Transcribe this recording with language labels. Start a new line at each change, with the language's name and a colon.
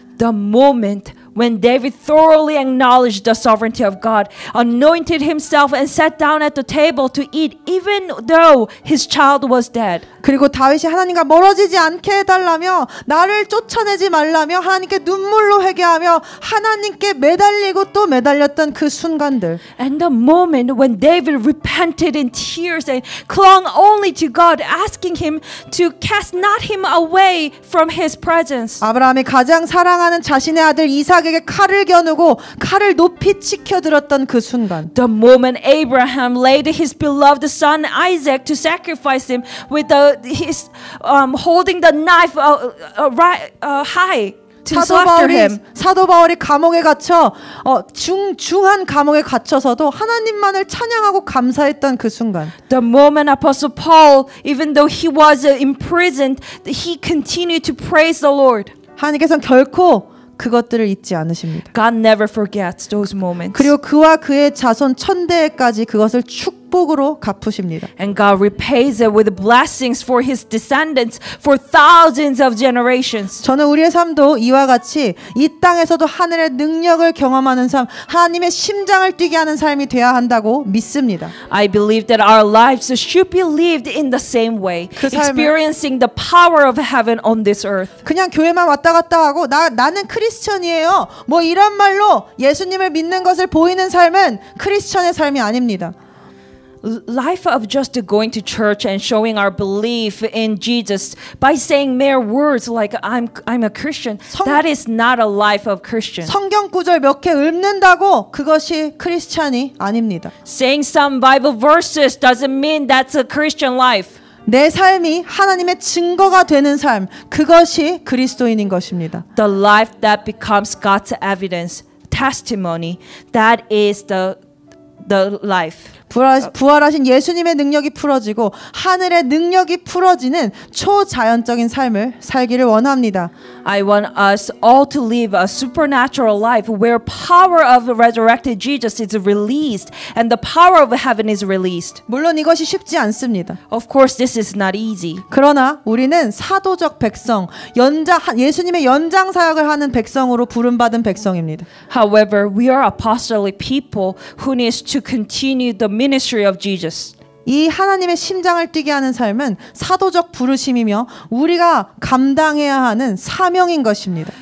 English: The moment when David thoroughly acknowledged the sovereignty of God, anointed himself and sat down at the table to eat even though his child was dead.
Korean: 그리고 다윗이 하나님과 멀어지지 않게 해달라며 나를 쫓아내지 말라며 하나님께 눈물로 회개하며 하나님께 매달리고 또 매달렸던 그 순간들,
English: And the moment when David repented in tears and clung only to God, asking him to cast not him away from his presence.
Korean: 아브라함이 가장 사랑하는 자신의 아들 이삭에게 칼을 겨누고 칼을 높이 치켜들었던 그 순간,
English: The moment Abraham laid his beloved son Isaac to sacrifice him with his holding the knife high to slaughter him.
Korean: 사도 바울이 감옥에 갇혀 중한 감옥에 갇혀서도 하나님만을 찬양하고 감사했던 그 순간,
English: The moment Apostle Paul, even though he was imprisoned, he continued to praise the Lord.
Korean: 하나님께서는 결코 그것들을 잊지 않으십니다.
English: God never forgets those moments.
Korean: 그리고 그와 그의 자손 천대까지 그것을 축복으로 갚으십니다.
English: And God repays it with blessings for His descendants for thousands of generations.
Korean: 저는 우리의 삶도 이와 같이 이 땅에서도 하늘의 능력을 경험하는 삶, 하나님의 심장을 뛰게 하는 삶이 되어야 한다고 믿습니다.
English: I believe that our lives should be lived in the same way,
Korean: 그 삶을-
English: experiencing the power of heaven on this earth.
Korean: 그냥 교회만 왔다 갔다 하고 나는 크리스천이에요, 뭐 이런 말로 예수님을 믿는 것을 보이는 삶은 크리스천의 삶이 아닙니다.
English: Life of just going to church and showing our belief in Jesus by saying mere words like I'm a Christian, that is not a life of Christian.
Korean: 성경 구절 몇 개 읊는다고 그것이 크리스찬이 아닙니다.
English: Saying some Bible verses doesn't mean that's a Christian life.
Korean: 내 삶이 하나님의 증거가 되는 삶, 그것이 그리스도인인 것입니다.
English: The life that becomes God's evidence, testimony, that is the life.
Korean: 부활하신 예수님의 능력이 풀어지고 하늘의 능력이 풀어지는 초자연적인 삶을 살기를 원합니다.
English: I want us all to live a supernatural life where power of the resurrected Jesus is released and the power of heaven is released.
Korean: 물론 이것이 쉽지 않습니다.
English: Of course, this is not easy.
Korean: 그러나 우리는 사도적 백성, 예수님의 연장 사역을 하는 백성으로 부름받은 백성입니다.
English: However, we are apostolic people who needs to continue the ministry of Jesus.
Korean: 이 하나님의 심장을 뛰게 하는 삶은 사도적 부르심이며 우리가 감당해야 하는 사명인 것입니다.